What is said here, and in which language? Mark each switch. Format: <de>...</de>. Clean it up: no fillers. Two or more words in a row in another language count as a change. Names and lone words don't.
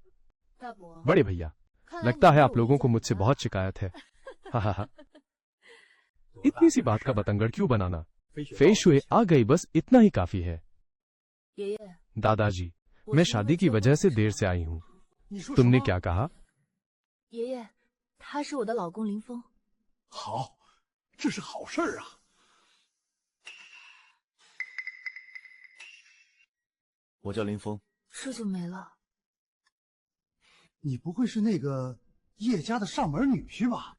<hi>बड़े भैया, लगता है आप लोगों को मुझसे बहुत शिकायत है। हा हा हा। इतनी सी बात का बतंगड़ क्यों बनाना? फेशुए आ गई, बस इतना ही काफी है। दादाजी, मैं शादी की वजह से देर से आई हूँ। तुमने क्या कहा?</hi> <zh>爷爷，他是我的老公林峰。好，这是好事儿啊！我叫林峰。这就没了。你不会是那个叶家的上门女婿吧？</zh>